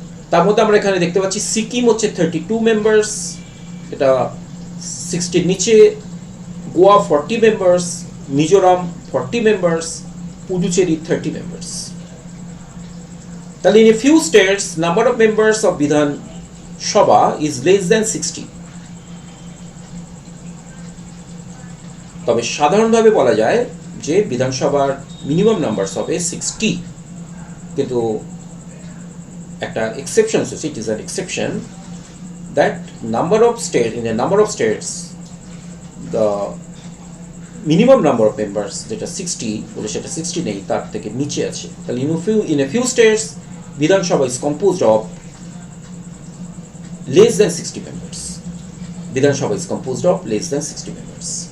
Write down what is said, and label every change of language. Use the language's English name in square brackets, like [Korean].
[Bangla] তার মধ্যে আমরা এখানে দেখতে পাচ্ছি সিকিম হচ্ছে 32 মেম্বার্স, এটা 60 নিচে। Goa 40 members, Mizoram 40 members, Puducherry 30 members. তাহলে [English] in a few states number of members of Vidhan Sabha is less than 60. [Bangla] তবে সাধারণভাবে বলা যায় যে বিধানসভার মিনিমাম নাম্বারস হবে 60, কিন্তু একটা এক্সেপশন আছে, [English] it is an exception that number of states, in a number of states the minimum number of members [Bangla] যেটা 60 বলে সেটা 60 নেই, তার থেকে নিচে আছে। [English] তাহলে in a few states Vidhan Sabha is composed of less than 60 members. Vidhan Sabha is composed of less than 60 members.